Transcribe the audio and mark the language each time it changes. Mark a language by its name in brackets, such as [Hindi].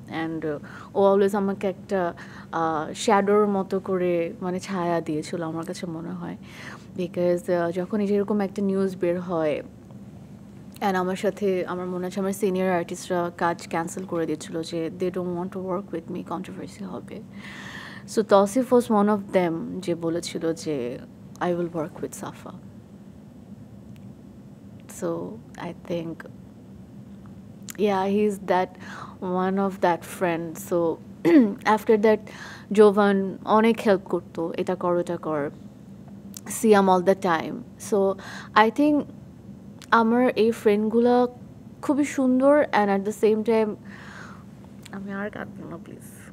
[Bangla] And O always আমাকে একটা শ্যাডোর মতো করে মানে ছায়া দিয়েছিল আমার কাছে মনে হয়, বিকজ যখন যেরকম একটা নিউজ বের হয়, অ্যান্ড আমার সাথে আমার মনে আছে আমার সিনিয়র আর্টিস্টরা কাজ ক্যান্সেল করে দিচ্ছিলো যে [English] they don't want to work with me, [Bangla] controversy হবে। [English] so Tausif was one of them [Bangla] যে বলেছিল যে [English] I will work with Safa. So I think, yeah, he's that one of that friend. So after that, [Bangla] Jovan অনেক help করতো, এটা কর ওটা কর, সিয়াম [English] all the time. So I think [Bangla] আমার এই ফ্রেন্ডগুলো খুবই সুন্দর, and [English] at the same time [Bangla] আমি আর কাঁদবো না প্লিজ।